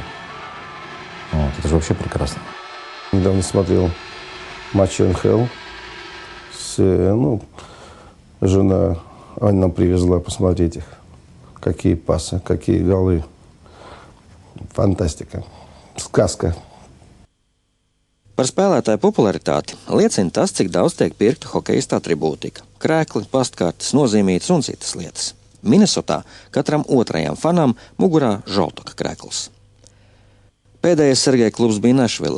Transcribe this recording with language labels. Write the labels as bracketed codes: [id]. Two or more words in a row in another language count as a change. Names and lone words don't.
[ru] Это же вообще прекрасно. Недавно смотрел матч НХЛ. Жена Анна привезла посмотреть их. Какие пасы, какие голы. Фантастика. Сказка. [lv] Par spēlētāju popularitāti liecina tas, cik daudz tiek pirkta hokejista atribūtika – krēkli, pastkartes, nozīmītas un citas lietas. Minnesotā katram otrajam fanam mugurā Žoltoka krēkls. Pēdējais Sergeja klubs bija Nešvilā.